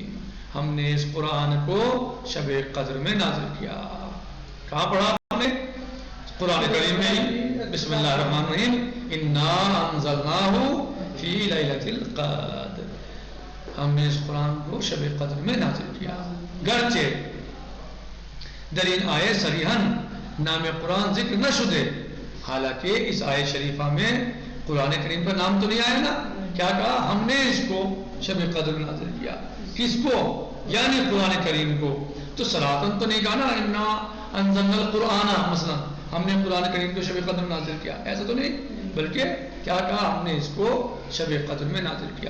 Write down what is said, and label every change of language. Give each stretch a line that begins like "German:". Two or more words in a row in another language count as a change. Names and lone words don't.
Urdu: ہم نے اس قرآن کو شب قدر میں نازل کیا. کہاں پڑھا ہم نے؟ قرآن کریم میں.
Arabic: بسم اللہ الرحمن الرحیم، انا انزلناہ فی لیلۃ القدر.
Urdu: ہم نے اس قرآن کو شب قدر میں نازل کیا.
Persian: گرچہ در این آیه صریحاً نام قرآن ذکر نہ شدے،
Urdu: حالانکہ اس آیت شریفہ میں قرآن کریم کا نام تو نہیں آیا نا. کیا کہا؟ ہم نے اس کو شب قدر میں نازل کیا. کس کو؟ یعنی قرآن کریم کو. تو صراحتاً تو نہیں کہا نا
Arabic: انا انزلنا القرآن،
Urdu: مثلا ہم نے قرآن کریم کو شب قدر میں نازل کیا، ایسا تو نہیں، بلکہ کیا کہا ہم نے اس کو شب قدر میں نازل کیا.